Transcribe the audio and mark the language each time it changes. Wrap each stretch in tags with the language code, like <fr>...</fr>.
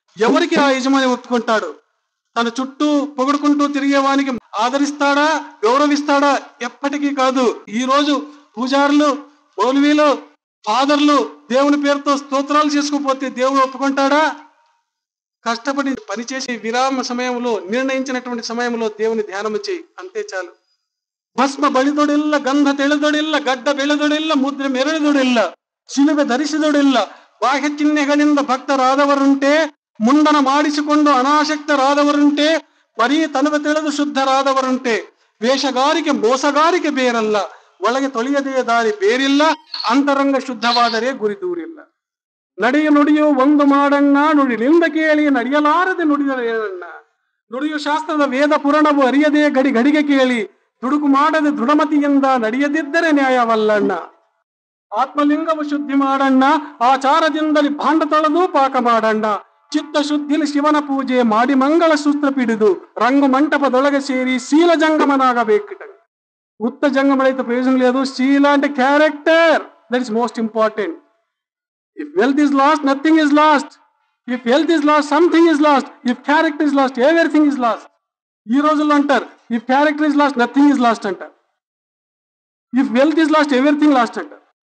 <te>ఎవరికి ఆ యజమాని ఒప్పుకుంటాడు? తన చుట్టూ పొగడుకుంటూ తిరిగేవానికి ఆదరిస్తాడా, గౌరవిస్తాడా? ఎప్పటికీ కాదు. ఈ రోజు పూజారులు, మౌలవీలు, ఫాదర్లు దేవుని పేరుతో స్తోత్రాలు చేసుకుపోతే దేవుడు ఒప్పుకుంటాడా? కష్టపడి పనిచేసే విరామ సమయంలో, నిర్ణయించినటువంటి సమయంలో దేవుని ధ్యానము చేయి, అంతే చాలు.</te> <kn>ಭಸ್ಮ ಬಳಿದೊಡಿಲ್ಲ, ಗಂಧ ತೆಳೆದೊಡಿಲ್ಲ, ಗಡ್ಡ ಬೆಳೆದೊಡಿಲ್ಲ, ಮುದ್ರೆ ಮೆರೆದೊಡಿಲ್ಲ, ಶಿಲುಬೆ ಧರಿಸಿದೊಡಿಲ್ಲ. ಬಾಹ್ಯ ಚಿಹ್ನೆಗಳಿಂದ ಭಕ್ತರಾದವರುಂಟೆ, ಮುಂಡನ ಮಾಡಿಸಿಕೊಂಡು ಅನಾಸಕ್ತರಾದವರುಂಟೆ, ಬರೀ ತನುವ ತಿಳಿದು ಶುದ್ಧರಾದವರುಂಟೆ. ವೇಷಗಾರಿಕೆ ಮೋಸಗಾರಿಕೆ ಬೇರಲ್ಲ, ಒಳಗೆ ತೊಳೆಯದೇ ದಾರಿ ಬೇರಿಲ್ಲ, ಅಂತರಂಗ ಶುದ್ಧವಾದರೆ ಗುರಿ ದೂರಿಲ್ಲ. ನಡೆಯ ನುಡಿಯು ಒಂದು ಮಾಡಣ್ಣ, ನುಡಿಲಿಂದ ಕೇಳಿ ನಡೆಯಲಾರದೆ ನುಡಿಯಲೇನಣ್ಣ. ನುಡಿಯು ಶಾಸ್ತ್ರದ ವೇದ ಪುರಾಣವು ಅರಿಯದೆ ಗಡಿ ಗಡಿಗೆ ಕೇಳಿ, ದುಡುಕು ಮಾಡದೆ ದೃಢಮತಿಯಿಂದ ನಡೆಯದಿದ್ದರೆ ನ್ಯಾಯವಲ್ಲಣ್ಣ. ಆತ್ಮಲಿಂಗವು ಶುದ್ಧಿ ಮಾಡಣ್ಣ, ಆಚಾರದಿಂದಲಿ ಭಾಂಡ ತೊಳೆದು ಪಾಕ ಮಾಡಣ್ಣ. ಚಿತ್ತ ಶುದ್ಧಿಲಿ ಶಿವನ ಪೂಜೆ ಮಾಡಿ ಮಂಗಳ ಸೂತ್ರ ಪಿಡಿದು ರಂಗು ಮಂಟಪದೊಳಗೆ ಸೇರಿ ಶೀಲ ಜಂಗಮನಾಗಬೇಕಿಟ.</kn> <te>ఉత్త జంగం అయితే ప్రయోజనం లేదు. శీల అంటే</te> <en>Character, that is most important. If wealth is lost, nothing is lost. If health is lost, something is lost. If character is lost, everything is lost.</en> <te>ఈ రోజుల్లో అంటారు,</te> <en>if character is lost, nothing is lost</en> <te>అంటారు.</te> <en>If wealth is lost, everything lost అంటారు.</en>